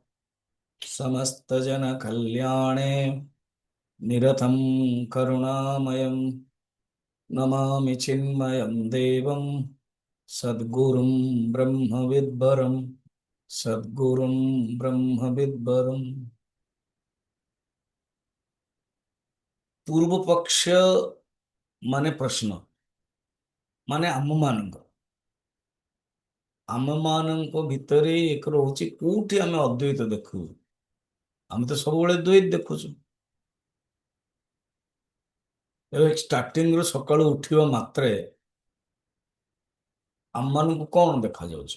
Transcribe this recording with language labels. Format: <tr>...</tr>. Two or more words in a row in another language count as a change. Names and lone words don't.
<sa>समस्तजनकल्याणे निरतं करुणामयं नमामि चिन्मयं देवं सद्गुरुं ब्रह्मविद्वरं सद्गुरुं ब्रह्मविद्वरम्।</sa> <or>ପୂର୍ବ ପକ୍ଷ ମାନେ ପ୍ରଶ୍ନ ମାନେ ଆମ ମାନଙ୍କ ଭିତରେ ଏକ ରହୁଛି କୋଉଠି ଆମେ ଅଦ୍ୱୈତ ଦେଖୁ। ଆମେ ତ ସବୁବେଳେ ଦ୍ୱୈତ ଦେଖୁଛୁ। ଏବେ ଷ୍ଟାର୍ଟିଂ ରୁ ସକାଳୁ ଉଠିବା ମାତ୍ରେ ଆମମାନଙ୍କୁ କଣ ଦେଖାଯାଉଛି?</or>